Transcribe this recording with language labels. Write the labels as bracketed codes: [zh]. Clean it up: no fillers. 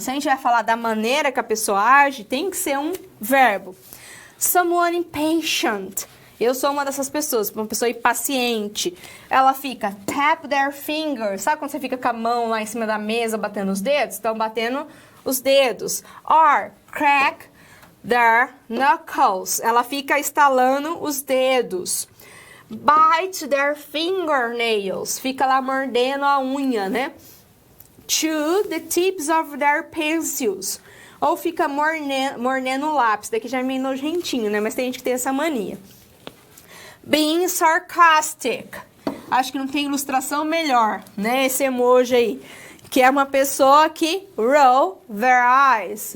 [pt] Se a gente vai falar da maneira que a pessoa age, tem que ser um verbo. [en] Someone impatient. [pt] Eu sou uma dessas pessoas, uma pessoa impaciente. Ela fica [en] tap their fingers. [pt] Sabe quando você fica com a mão lá em cima da mesa batendo os dedos? Então, batendo os dedos. [en] Or crack their knuckles. [pt] Ela fica estalando os dedos. [en] Bite their fingernails. [pt] Fica lá mordendo a unha, né? [en] Chew the tips of their pencils. [pt] Ou fica mordendo o lápis. Daqui já é meio nojentinho, né? Mas tem gente que tem essa mania. [en] Being sarcastic. [pt] Acho que não tem ilustração melhor, né? Esse emoji aí. Que é uma pessoa que [en] roll their eyes.